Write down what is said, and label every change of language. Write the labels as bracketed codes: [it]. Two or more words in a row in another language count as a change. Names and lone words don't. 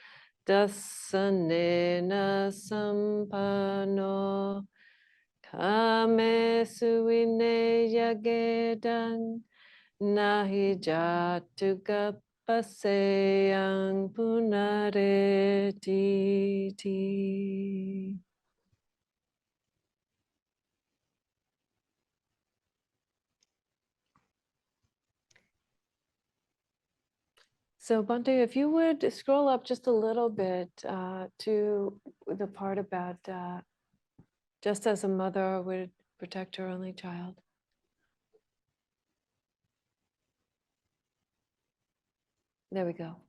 [pi] dasanena sampano kame suine yagedang nahi jatu kapaseyang punareti. [en] So Bhante, if you would scroll up just a little bit to the part about just as a mother would protect her only child. There we go.